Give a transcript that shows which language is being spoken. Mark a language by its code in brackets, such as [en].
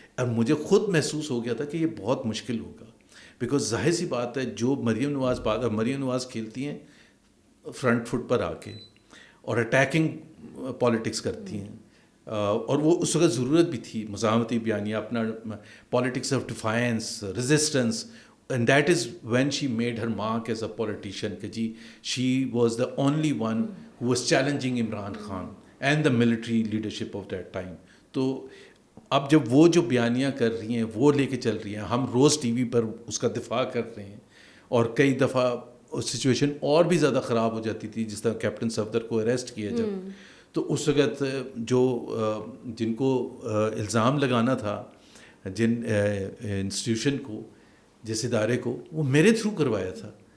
[ur] اور مجھے خود محسوس ہو گیا تھا کہ یہ بہت مشکل ہوگا, بیکاز ظاہر سی بات ہے جو مریم نواز کھیلتی ہیں فرنٹ فٹ پر آ کے اور اٹیکنگ پالیٹکس کرتی ہیں, اور وہ اس وقت ضرورت بھی تھی مزاحمتی بیانیہ, اپنا politics of defines, resistance. [en] And that is when she made her mark as a politician [ur] کہ جی [en] she was the only one who was challenging Imran Khan and the military leadership of that time. [ur] تو اب جب وہ جو بیانیہ کر رہی ہیں وہ لے کے چل رہی ہیں, ہم روز ٹی وی پر اس کا دفاع کر رہے ہیں, اور کئی دفعہ سچویشن اور بھی زیادہ خراب ہو جاتی تھی, جس طرح کیپٹن صفدر کو اریسٹ کیا جب, تو اس وقت جو جن کو الزام لگانا تھا جن انسٹیٹیوشن کو, جس ادارے کو, وہ میرے تھرو کروایا تھا.